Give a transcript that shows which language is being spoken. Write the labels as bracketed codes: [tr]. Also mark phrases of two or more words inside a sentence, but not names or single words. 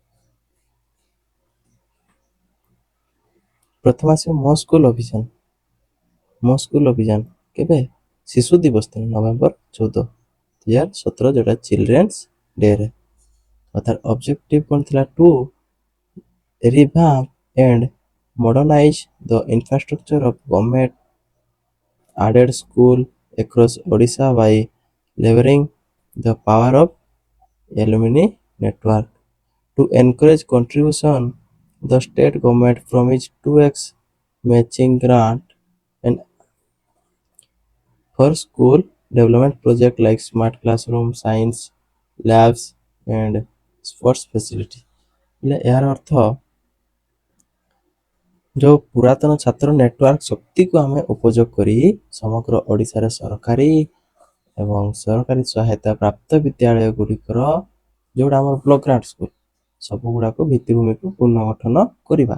[or] ପ୍ରଥମ ଆସିବ ମୋ ସ୍କୁଲ ଅଭିଯାନ କେବେ? ଶିଶୁ ଦିବସ ଦିନ ନଭେମ୍ବର 14, 2017, ଯେଉଁଟା [en] Children's Dayରେ। [or] ତାର ଅବଜେକ୍ଟିଭ କ'ଣ ଥିଲା? [en] To revamp and modernize the infrastructure of government aided school across Odisha by leveraging the power of alumni network. To encourage contribution, the state government from its 2x matching grant and for school development project like smart classroom, science labs and sports facility। [or] ଏହାର ଅର୍ଥ ଯେଉଁ ପୁରାତନ ଛାତ୍ର ନେଟୱାର୍କ ଶକ୍ତିକୁ ଆମେ ଉପଯୋଗ କରି ସମଗ୍ର ଓଡ଼ିଶାରେ ସରକାରୀ ଏବଂ ସରକାରୀ ସହାୟତା ପ୍ରାପ୍ତ ବିଦ୍ୟାଳୟ ଗୁଡ଼ିକର ଯେଉଁଟା ଆମର [en] block grant school [or] ସବୁଗୁଡ଼ାକ ଭିତ୍ତିଭୂମିକୁ ପୁନର୍ଗଠନ କରିବା।